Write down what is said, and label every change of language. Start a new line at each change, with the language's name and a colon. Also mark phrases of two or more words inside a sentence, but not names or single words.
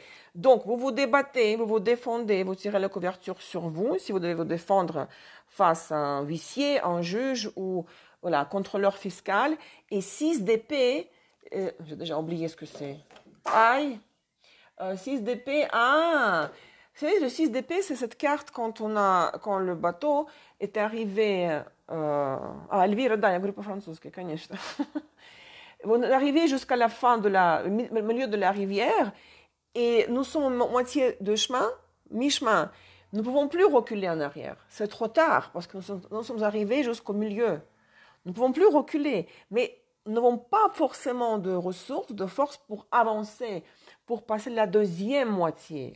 French: Donc, vous vous débattez, vous vous défendez, vous tirez la couverture sur vous, si vous devez vous défendre face à un huissier, un juge ou voilà, contrôleur fiscal. Et 6 d'épée, j'ai déjà oublié ce que c'est. Aïe, 6 d'épée, ah, vous savez, le 6 d'épée, c'est cette carte quand le bateau est arrivé à Elvira,
Russian: да, я говорю по-французски, конечно.
French: Vous arrivez jusqu'à la fin le milieu de la rivière et nous sommes moitié de chemin, mi-chemin. Nous ne pouvons plus reculer en arrière. C'est trop tard parce que nous sommes arrivés jusqu'au milieu. Nous ne pouvons plus reculer, mais nous n'avons pas forcément de ressources, de force pour avancer, pour passer la deuxième moitié.